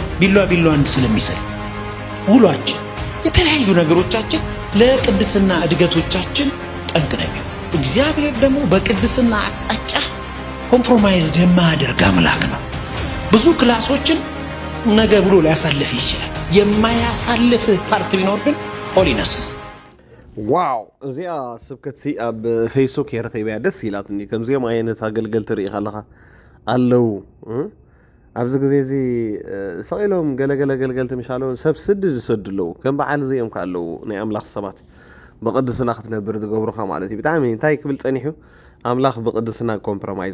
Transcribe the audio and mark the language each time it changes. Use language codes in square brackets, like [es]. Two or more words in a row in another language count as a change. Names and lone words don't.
[am] ቢሏ አንድ ስለሚሰል ውሏችን የተለያዩ ነገሮቻችን ለቅድስና እድገቶቻችን ጠንቅ ነው። እግዚአብሔር ደግሞ በቅድስና አቅጣጫ ኮምፕሮማይዝ የማያደርግ አምላክ ነው። ብዙ ክላሶችን ነገ ብሎ ሊያሳልፍ ይችላል። የማያሳልፍ ፓርት ቢኖር ግን ሆሊነስ ነው። [ti] ዋው እዚኣ ስብከት ኣብ ፌስቡክ የረኸበያ ደስ ኢላትኒ። ከምዚኦም ዓይነት ኣገልገልቲ ርኢ ከለኻ ኣለው ኣብዚ ግዜ እዚ ሰቂሎም ገለገለ ገልገልቲ ምሻለው ሰብ ስድ ዝሰዱ ኣለው። ከም በዓል እዚኦም ከኣለው ናይ ኣምላኽ ሰባት ብቅድስና ክትነብር ዝገብሩኻ ማለት እዩ። ብጣዕሚ እንታይ ክብል ፀኒሑ ኣምላኽ ብቅድስና ኮምፕሮማይዝ